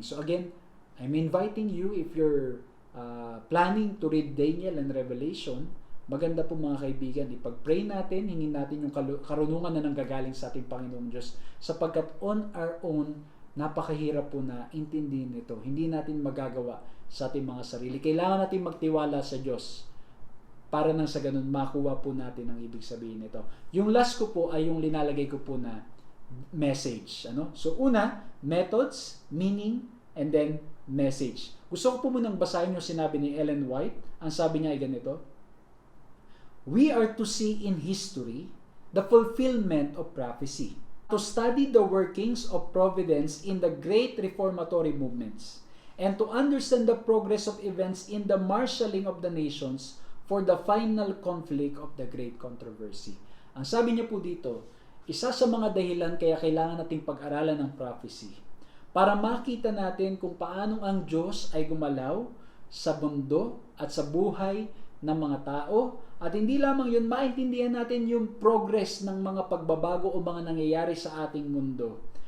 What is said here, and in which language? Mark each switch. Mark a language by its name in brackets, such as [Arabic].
[English] So again, I'm inviting you, if you're planning to read Daniel and Revelation, [Filipino] maganda po mga kaibigan, ipag-pray natin, hingin natin yung karunungan na nanggagaling sa ating Panginoong Diyos, sapagkat [English] on our own, [Filipino] napakahirap po na intindihin ito. Hindi natin magagawa sa ating mga sarili. Kailangan natin magtiwala sa Diyos para nang sa ganun makuha po natin ang ibig sabihin nito. Yung last ko po ay yung linalagay ko po na message. So una, methods, meaning, and then message. Gusto ko po munang basahin yung sinabi ni Ellen White. Ang sabi niya ay ganito: [English] "We are to see in history the fulfillment of prophecy. To study the workings of providence in the great reformatory movements, and to understand the progress of events in the marshalling of the nations for the final conflict of the great controversy. [Filipino] Ang sabi niya po dito, isa sa mga dahilan kaya kailangan nating pag-aralan ng prophecy para makita natin kung paanong ang Diyos ay gumalaw sa mundo at sa buhay ng mga tao, at hindi lamang yun, maintindihan natin yung progress ng mga pagbabago o mga nangyayari sa ating mundo.